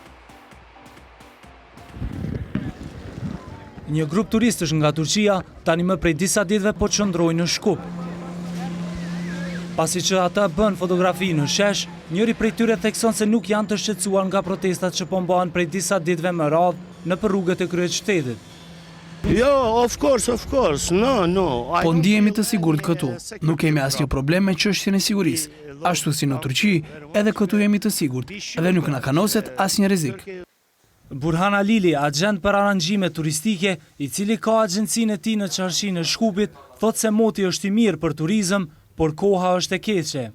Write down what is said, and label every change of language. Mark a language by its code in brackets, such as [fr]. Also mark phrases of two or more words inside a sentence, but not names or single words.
[sq] Një grup turistësh nga Turqia tani më prej disa ditëve po qëndrojnë në Shkup. Pasi që ata bën fotografi në shesh, njëri prej tyre thekson se nuk janë të shqetësuar nga protestat që po mbahen prej disa ditëve më radhë në rrugët e kryeqytetit. Jo, [en] of course, no. [sq] Po ndihemi të sigurt këtu. Nuk kemi asnjë problem me çështjen e sigurisë. Ashtu si në Turqi, edhe këtu jemi të sigurt dhe nuk na kanoset asnjë rrezik. Burhan Alili, agent për aranxhime turistike, i cili ka agjencinë e tij në çarshinë e Shkupit, thotë se moti është i mirë për turizëm, por koha është e keqe.